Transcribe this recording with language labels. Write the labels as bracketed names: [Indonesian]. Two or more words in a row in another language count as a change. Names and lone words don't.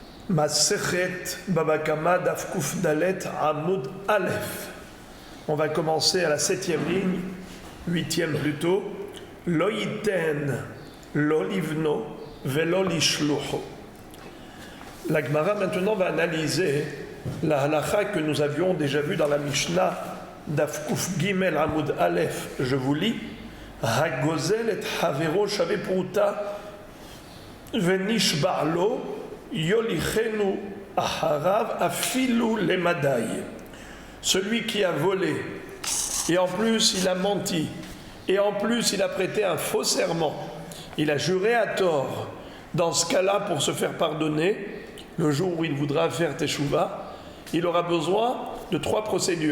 [Hebrew] מסכת בבא קמא דף קוף דלת עמוד אלף. [French] On va commencer à la 7e ligne, 8e plutôt. [Hebrew] לא יתן לא לבנו ולא לשלוחו. [French] La Gemara maintenant va analyser la halakha que nous avions déjà vue dans la Mishnah [Hebrew] דף קוף גימל עמוד אלף. [French] Je vous lis. [Hebrew] הגוזל את חברו שוה פרוטה ונשבע לו יוליכנו אחריו אפילו למדי. [French] Celui qui a volé, et en plus il a menti, et en plus il a prêté un faux serment, il a juré à tort, dans ce cas-là, pour se faire pardonner, le jour où il voudra faire teshuva, il aura besoin de 3 procédures.